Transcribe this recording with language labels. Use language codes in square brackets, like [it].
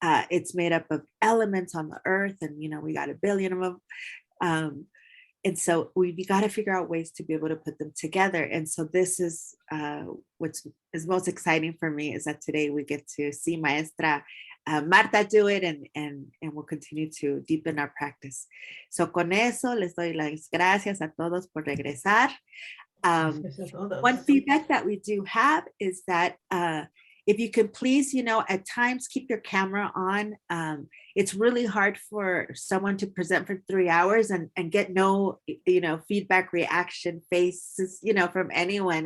[en] It's made up of elements on the earth, and we got a billion of them. And so we got to figure out ways to be able to put them together. And so this is what is most exciting for me, is that today we get to see Maestra Marta do it, and we'll continue to deepen our practice. [es] So con eso les doy las gracias a todos por regresar. [en] One feedback that we do have is that if you can please, at times keep your camera on. It's really hard for someone to present for 3 hours and get no, feedback, reaction, faces, from anyone.